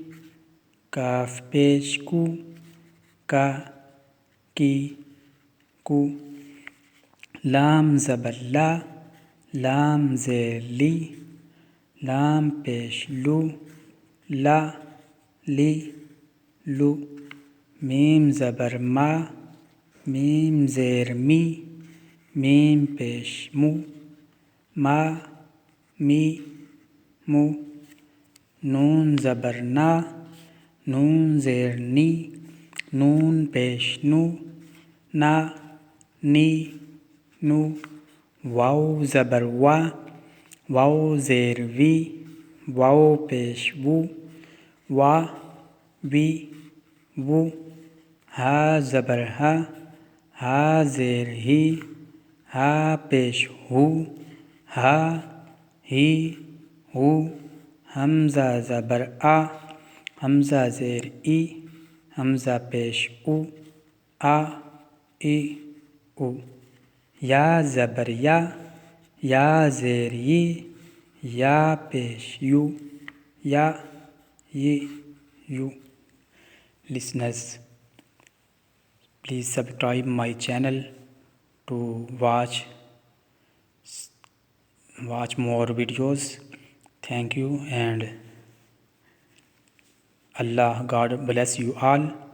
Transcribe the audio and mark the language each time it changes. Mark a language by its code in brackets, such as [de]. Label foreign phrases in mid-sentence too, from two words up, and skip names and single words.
[ur] کاف پیش کو، کا کی کو، لام زبر لا، لام زیر لی، لام پیش لو، لا لی لو، میم زبر ما، میم زیر می، میم پیش مو، ما می مو، نون زبر نا، نون زیر نی، نون پیش نو، نا نی نو، واو زبر وا، واو زیر وی، واو پیش وو، وا وی وو، ها زبر ها، ها زیر هی، ها پیش هو، ها هی هو، همزه زبر آ، همزه زیر ای، همزه پیش او، آ ای او، یا زبر یا، یا زیر یی، یا پیش یو، یا یی یو. [en] Listeners, please subscribe my channel to watch more videos. Thank you, and Allah God bless you all.